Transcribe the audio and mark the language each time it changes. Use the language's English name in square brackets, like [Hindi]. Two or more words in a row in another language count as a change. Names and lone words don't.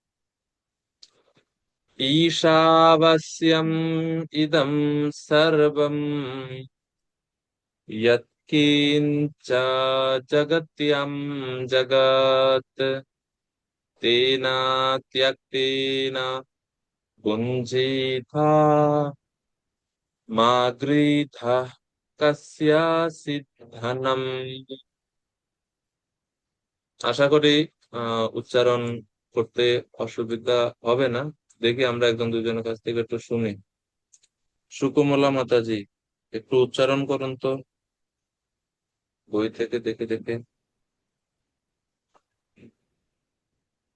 [Sanskrit] ईशावास्यम् इदं सर्वं यत्किञ्च जगत्यं जगत् तेन त्यक्तेन भुञ्जीथा মা গৃধা কস্যাচিৎ ধনম। [Bangla] আশা করি উচ্চারণ করতে অসুবিধা হবে না। দেখি আমরা একজন দুজনের কাছ থেকে একটু শুনি। সুকমলা মাতাজি, একটু উচ্চারণ করুন তো, বই থেকে দেখে দেখে।